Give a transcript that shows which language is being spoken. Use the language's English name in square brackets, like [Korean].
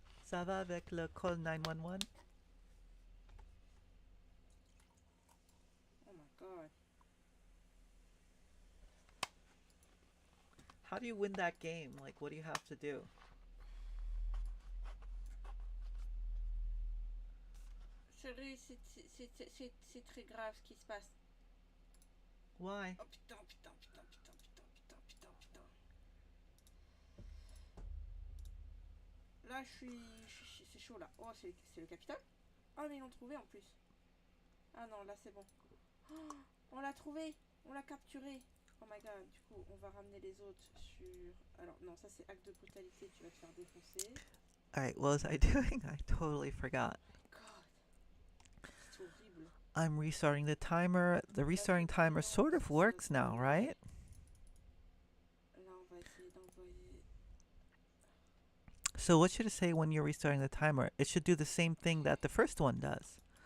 [French] Ça va avec le call 911? [English] Oh my god. How do you win that game? Like, what do you have to do? [French] Chérie, c'est très grave ce qui se passe. [English] Why? [French] Oh putain, putain, putain, putain, putain, putain, putain, putain. Là, c'est chaud là. Oh, c'est le Capitole. Ah, mais ils l'ont trouvé en plus. Ah non, là c'est bon. Oh, on l'a trouvé. On l'a capturé. [English] Oh my god. [French] Du coup, on va ramener les autres sur... Alors, non, ça c'est acte de brutalité. Tu vas te faire défoncer. [English] Alright, what was I doing? I totally forgot. [French] God. C'est horrible. [English] I'm restarting the timer. The restarting timer sort of works now, right? [French] Là, on va essayer d'envoyer... [English] So what should it say when you're restarting the timer? It should do the same thing that the first one does.